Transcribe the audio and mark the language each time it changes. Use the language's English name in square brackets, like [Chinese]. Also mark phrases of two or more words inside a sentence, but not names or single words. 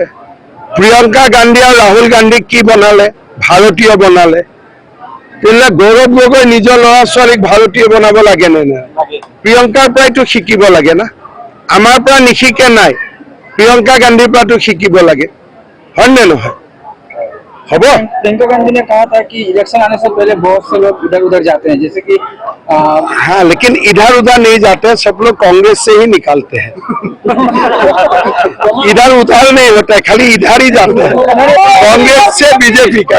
[Assamese] প্ৰিয়ংকা গান্ধী আৰু ৰাহুল গান্ধীক কি বনালে? ভাৰতীয় বনালে। তেতিয়াহ'লে গৌৰৱ গগৈ নিজৰ ল'ৰা ছোৱালীক ভাৰতীয় বনাব লাগে নে নাই? প্ৰিয়ংকাৰ পৰাইতো শিকিব লাগে না, আমাৰ পৰা নিশিকে নাই, প্ৰিয়ংকা গান্ধীৰ পৰাতো শিকিব লাগে, হয় নে নহয়? হ'ব। [Hindi] प्रियंका गांधी ने कहा था कि इलेक्शन आने से पहले बहुत से लोग इधर उधर जाते हैं, जैसे कि हाँ, लेकिन इधर उधर नहीं जाते, सब लोग कांग्रेस से ही निकालते हैं। इधर उधर नहीं होता है, खाली इधर ही जाते हैं, कांग्रेस से बीजेपी का।